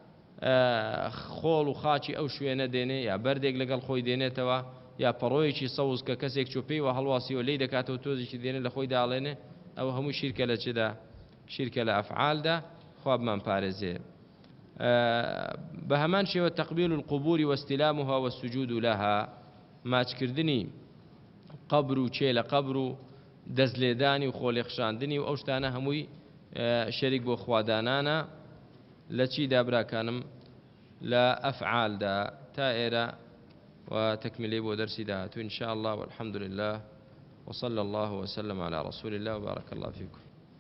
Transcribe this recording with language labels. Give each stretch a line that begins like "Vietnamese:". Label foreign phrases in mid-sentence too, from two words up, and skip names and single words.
Central Kurdish: خۆڵ و خاچی ئەو شوێنە دێنێ یا بەردێک لەگەڵ خۆی دێنێتەوە یا پەڕۆیەکی سەوز کە کەسێک چۆپەی و هەڵواسیەوە لی دەکاتەوە تۆزێکی دێنێ لە خۆی داڵێنێ ئەوە هەموو شیرکە لە چدا شیرکە لە ئەفعالدا خوا بمان پارێزێ بە هەمان شێوە
Arabic: تەقبیل القبور واستلامها والسجود لها
Central Kurdish: ماچکردنی قبر و چێ لە قبر و دەستلێدانی و خۆلێخشاندنی و ئەو شتانە هەمووی شەریک بۆ خوادانانە لە چیدا براکانم لە ئەفعالدا تا ئێرە وتكملي بو درسي دهاتو
Arabic: إن شاء الله والحمد لله وصلى الله وسلم على رسول الله وبارك الله فيكم